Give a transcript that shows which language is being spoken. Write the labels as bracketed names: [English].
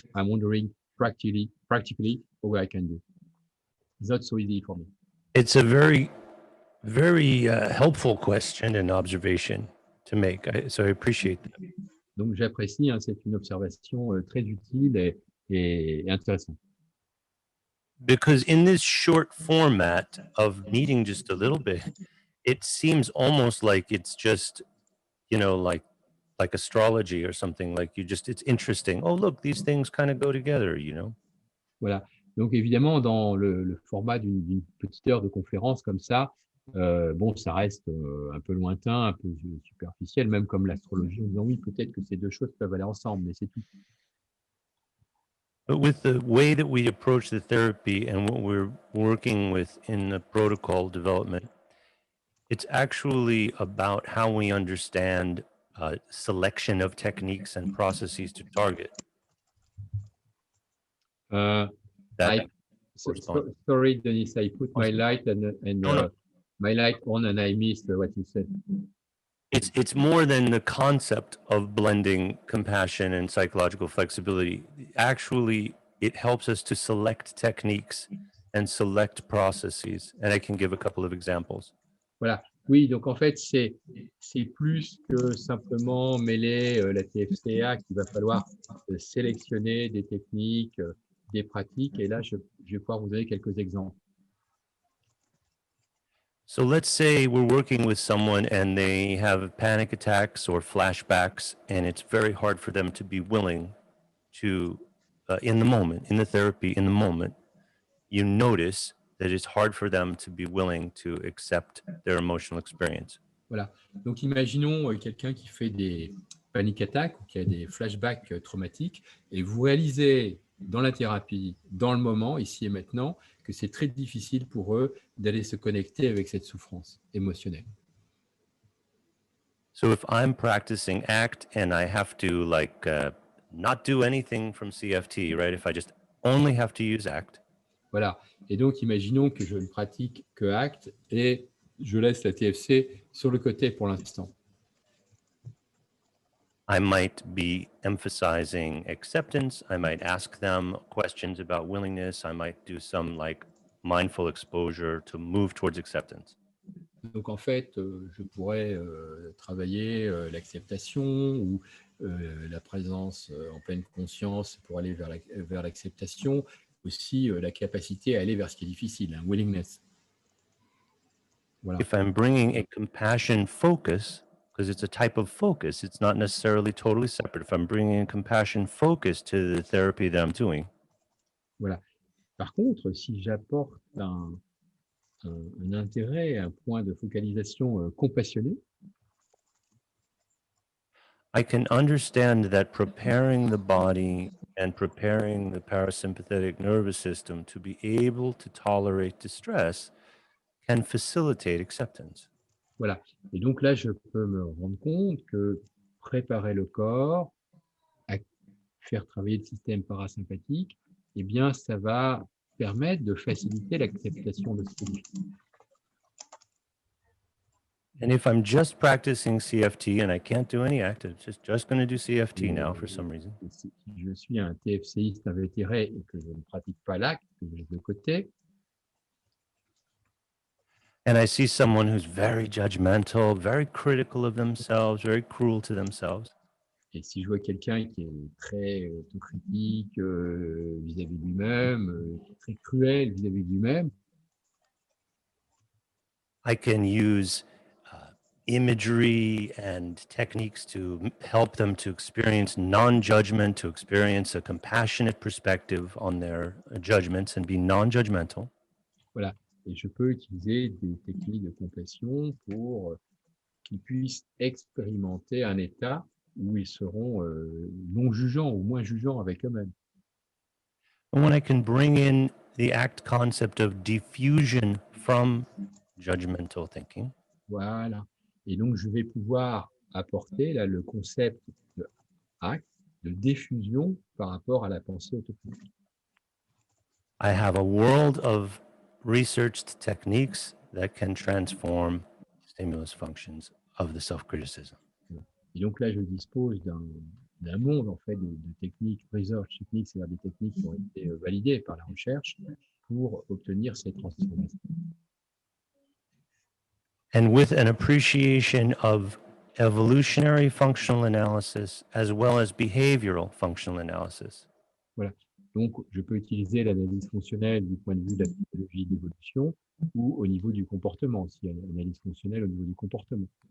[English] I'm wondering practically what I can do. It's not so easy for me. It's a very, very helpful question and observation to make. So I appreciate that. [French] Donc j'apprécie, c'est une observation très utile et intéressante. [English] Because in this short format of meeting just a little bit, it seems almost like it's just, like astrology or something, like it's interesting. Oh, look, these things kind of go together, [French] Voilà. Donc évidemment, dans le format d'une petite heure de conférence comme ça, bon, ça reste un peu lointain, un peu superficiel, même comme l'astrologie, en disant oui, peut-être que ces deux choses peuvent aller ensemble, mais c'est tout. [English] But with the way that we approach the therapy and what we're working with in the protocol development, it's actually about how we understand selection of techniques and processes to target. Sorry, Dennis, I put my light and my light on and I missed what you said. It's more than the concept of blending compassion and psychological flexibility. Actually, it helps us to select techniques and select processes. And I can give a couple of examples. [French] Voilà. Oui, donc en fait, c'est plus que simplement mêler la TFCA qu'il va falloir sélectionner des techniques, des pratiques. Et là, je vais pouvoir vous donner quelques exemples. [English] So let's say we're working with someone and they have panic attacks or flashbacks, and it's very hard for them to be willing to, in the moment, in the therapy, in the moment, you notice that it's hard for them to be willing to accept their emotional experience. [French] Voilà. Donc, imaginons quelqu'un qui fait des [English] panic attacks [French] ou qui a des flashbacks traumatiques et vous réalisez dans la thérapie, dans le moment, ici et maintenant, que c'est très difficile pour eux d'aller se connecter avec cette souffrance émotionnelle. [English] So if I'm practicing ACT and I have to not do anything from CFT, right? If I just only have to use ACT. [French] Voilà. Et donc, imaginons que je ne pratique que ACT et je laisse la TFC sur le côté pour l'instant. [English] I might be emphasizing acceptance. I might ask them questions about willingness. I might do some mindful exposure to move towards acceptance. [French] Donc, en fait, je pourrais travailler l'acceptation ou la présence en pleine conscience pour aller vers l'acceptation, aussi la capacité à aller vers ce qui est difficile, un willingness. Voilà. [English] If I'm bringing a compassion focus, because it's a type of focus, it's not necessarily totally separate. If I'm bringing a compassion focus to the therapy that I'm doing. [French] Voilà. Par contre, si j'apporte un intérêt, un point de focalisation compassionné, [English] I can understand that preparing the body and preparing the parasympathetic nervous system to be able to tolerate distress can facilitate acceptance. [French] Voilà. Et donc là, je peux me rendre compte que préparer le corps à faire travailler le système parasympathique, eh bien, ça va permettre de faciliter l'acceptation de ce qui est difficile. [English] And if I'm just practicing CFT and I can't do any ACT, I'm just going to do CFT now for some reason. [French] Si je suis un TFCiste invétéré et que je ne pratique pas l'acte, que je laisse de côté, [English] and I see someone who's very judgmental, very critical of themselves, very cruel to themselves. [French] Et si je vois quelqu'un qui est très autocritique vis-à-vis de lui-même, très cruel vis-à-vis de lui-même, [English] I can use imagery and techniques to help them to experience non-judgment, to experience a compassionate perspective on their judgments and be non-judgmental. [French] Voilà. Et je peux utiliser des techniques de compassion pour qu'ils puissent expérimenter un état où ils seront non jugeants ou moins jugeants avec eux-mêmes. [English] And when I can bring in the ACT concept of diffusion from judgmental thinking, [French] Voilà. Et donc, je vais pouvoir apporter là le concept de acte, de diffusion par rapport à la pensée autocritique. [English] I have a world of researched techniques that can transform stimulus functions of the self-criticism. [French] Et donc là, je dispose d'un monde en fait de techniques, [English] research techniques, [French] c'est-à-dire des techniques qui ont été validées par la recherche pour obtenir cette transformation. [English] And with an appreciation of evolutionary functional analysis as well as behavioral functional analysis. [French] Voilà. Donc, je peux utiliser l'analyse fonctionnelle du point de vue de la psychologie d'évolution ou au niveau du comportement, s'il y a une analyse fonctionnelle au niveau du comportement.